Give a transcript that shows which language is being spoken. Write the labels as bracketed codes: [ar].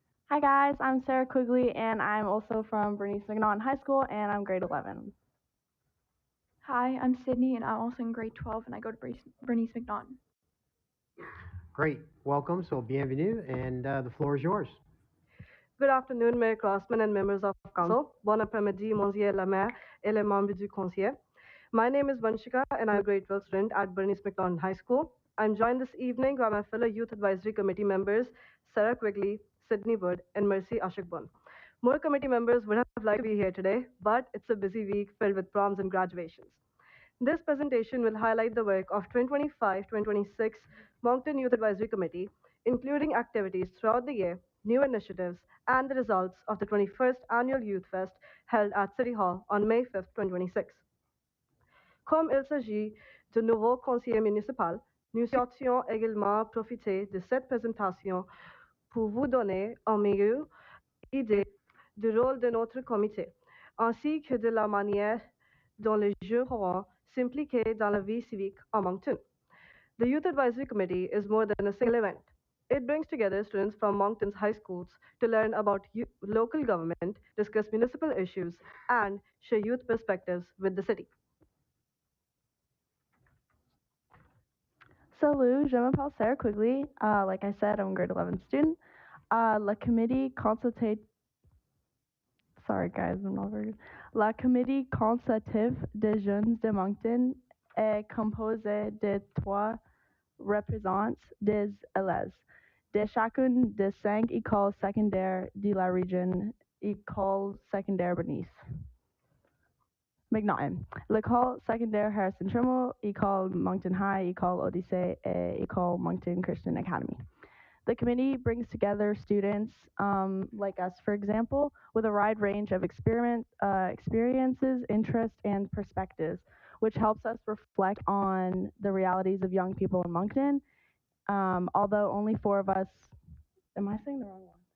[en] Hi guys, I'm Sarah Quigley and I'm also from Bernice McNaughton High School and I'm grade 11. Hi, I'm Sydney and I'm also in grade 12 and I go to Bernice McNaughton. Great. Welcome. So bienvenue, and the floor is yours. Good afternoon, Mayor Crossman and members of council. [fr] Bon après-midi, Monsieur le Maire et les membres du conseil. [en] My name is Vanshika and I'm a grade 12 student at Bernice McDonald High School. I'm joined this evening by my fellow Youth Advisory Committee members, Sarah Quigley, Sydney Wood, and Mercy Ashikbun. More committee members would have liked to be here today, but it's a busy week filled with proms and graduations. This presentation will highlight the work of 2025-2026 Moncton Youth Advisory Committee, including activities throughout the year, new initiatives, and the results of the 21st Annual Youth Fest held at City Hall on May 5, 2026. [fr] Comme il s'agit de nouveaux conseillers municipaux, nous souhaitions également profiter de cette présentation pour vous donner une meilleure idée du rôle de notre comité, ainsi que de la manière dont les jeunes seront impliqués dans la vie civique en Moncton. [en] The Youth Advisory Committee is more than a single event. It brings together students from Moncton's high schools to learn about local government, discuss municipal issues, and share youth perspectives with the city. [fr] Salut, je m'appelle Sarah Quigley. [en] Like I said, I'm a grade 11 student. [fr] La committee consultative, [en] sorry guys, I'm not very good. [fr] La committee consultative des jeunes de Moncton est composée de 3 représentants des élèves de chacune des 5 écoles secondaires de la région, école secondaire Bernice McNaughton, l'école secondaire Harrison Trimble, école Moncton High, école Odyssey, et école Moncton Christian Academy. [en] The committee brings together students like us, for example, with a wide range of experiences, interests, and perspectives, which helps us reflect on the realities of young people in Moncton. Although only 4 of us, am I saying the wrong one?